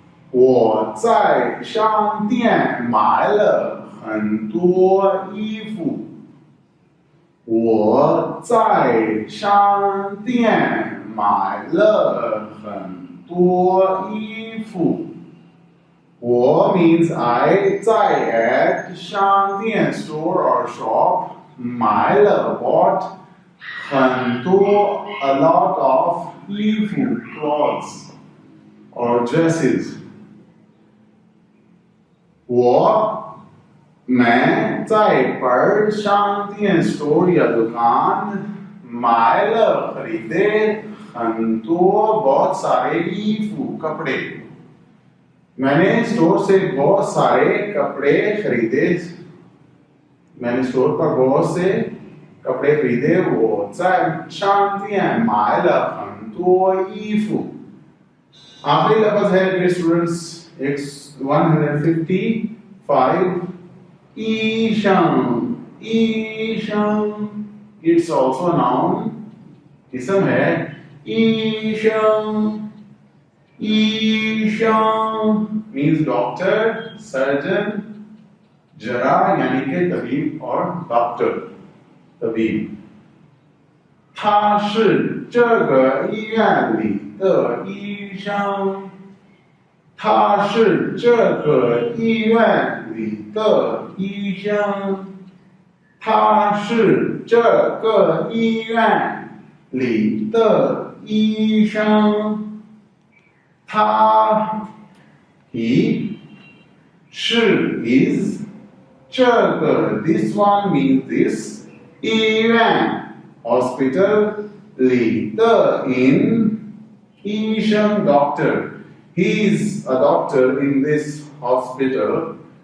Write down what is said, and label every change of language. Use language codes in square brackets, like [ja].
[zh] 我在商店买了很多衣服。我在商店买了很多衣服。我 [en] means I [zh] 在 [en] at [zh] 商店 [en] store or shop [zh] 买了 [en] bought [zh] 很多 [en] a lot of [zh] 衣服 [en] clothes or dresses。 [hi] मैं [zh] 在本商店 [hi] store या दुकान [zh] 买了 [hi] खरीदे [zh] 很多 [hi] बहुत सारे [zh] 衣服 [hi] कपड़े। मैंने स्टोर से बहुत सारे कपड़े खरीदे। मैंने स्टोर पर बहुत से कपड़े खरीदे। [zh] 我在商店买了很多衣服। [hi] आखिरी लफ्ज है [en] dear students [hi] 155 ईशं। ईशं [en] it's also noun, [hi] इसम है ईशं। ईशं [en] means doctor, surgeon, [hi] जरा यानी कि तबीब और doctor तबीब। [zh] 他是这个医院里的医生。他是这个医院里的医生。他是这个医院里的医生。他 [en] he [zh] 是 [en] is [zh] 这个 [en] this one means this [zh] 医院 [en] hospital [zh] 里的 [en] in [zh] 医生 [en] doctor he is a doctor in this hospital